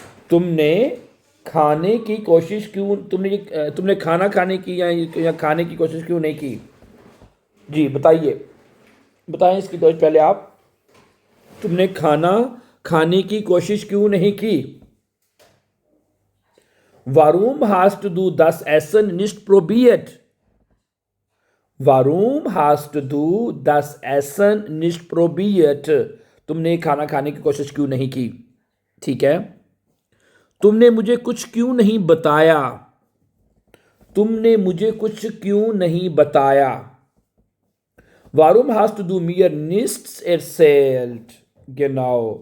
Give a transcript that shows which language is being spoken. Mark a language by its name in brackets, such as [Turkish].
[Hindi] तुमने खाने की कोशिश क्यों, तुमने खाना खाने की या खाने की कोशिश क्यों नहीं की? जी बताइए, बताएं इसकी तो पहले आप, तुमने खाना खाने की कोशिश क्यों नहीं की? [German] Warum hast du das Essen nicht probiert? Warum hast du das Essen nicht probiert? [Hindi] तुमने खाना खाने की कोशिश क्यों नहीं की? ठीक है, तुमने मुझे कुछ क्यों नहीं बताया? तुमने मुझे कुछ क्यों नहीं बताया? [German] Warum hast du mir nichts erzählt? Genau.